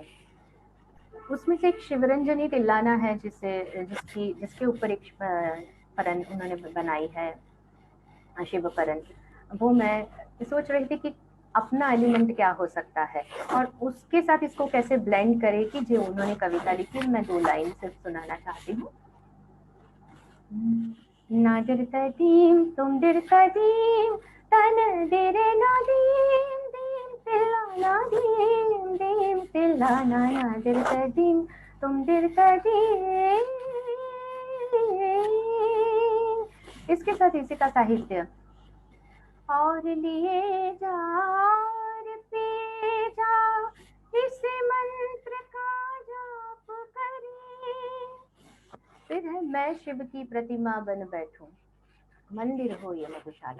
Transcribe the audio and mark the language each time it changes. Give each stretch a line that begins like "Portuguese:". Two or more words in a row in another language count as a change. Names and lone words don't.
Hindi: उसमें से एक शिवरंजनी तिल्लाना है जिसके ऊपर एक परन उन्होंने बनाई है, शिवपरन। वो मैं सोच रही थी कि अपना एलिमेंट क्या हो सकता है और उसके साथ इसको कैसे ब्लेंड करे कि जो उन्होंने कविता लिखी। मैं 2 लाइन सिर्फ सुनाना चाहती हूँ। ना डरता दीम तुम डरता दीम तन देरे ना दीम दीम तिल्लाना दीम दीम तिल्लाना ना डरता दीम तुम डरता दीम। इसके साथ इसी का साहित्य और लिए जा और पे जा इस मंत्र का जाप करी, फिर है मैं शिव की प्रतिमा बन बैठूं मंदिर हो ये मधुशाला।